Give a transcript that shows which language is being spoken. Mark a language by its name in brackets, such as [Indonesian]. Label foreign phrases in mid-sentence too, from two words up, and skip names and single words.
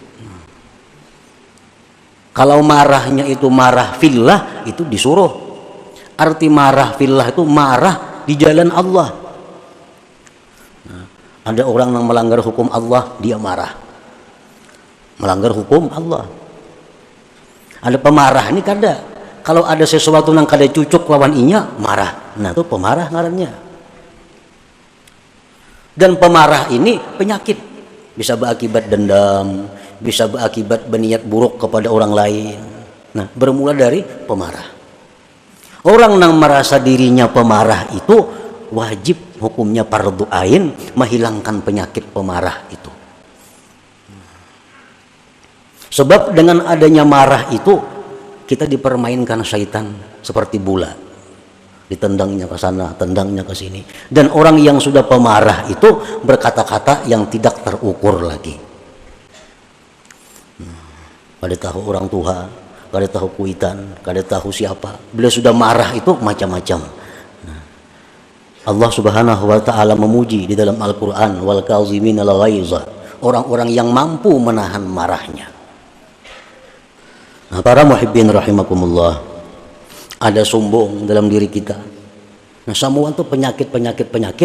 [Indonesian] Kalau marahnya itu marah fillah, itu disuruh. Arti marah fillah itu marah di jalan Allah. Nah, ada orang yang melanggar hukum Allah, dia marah. Melanggar hukum Allah. [Banjar] Ada pemarah ini kada. Kalau ada sesuatu yang kada cucuk lawan inya, marah. Nah itu pemarah ngarannya. [Indonesian] Dan pemarah ini penyakit. Bisa berakibat dendam, bisa berakibat berniat buruk kepada orang lain. Nah, bermula dari pemarah. Orang yang merasa dirinya pemarah itu wajib hukumnya fardu ain menghilangkan penyakit pemarah itu. Sebab dengan adanya marah itu kita dipermainkan syaitan seperti bola. Ditendangnya ke sana, tendangnya ke sini. Dan orang yang sudah pemarah itu berkata-kata yang tidak terukur lagi. [Banjar] Kada tahu orang tua, kada tahu kuitan, kada tahu siapa. [Indonesian] Bila sudah marah itu macam-macam. Allah [Arabic] Subhanahu wa Ta'ala [Indonesian] memuji di dalam Al-Qur'an, [Arabic] wal kaziminal ghaiza, [Indonesian] orang-orang yang mampu menahan marahnya. Nah, para [Arabic] muhibbin rahimakumullah, [Indonesian] ada sombong dalam diri kita. Nah, semua itu penyakit.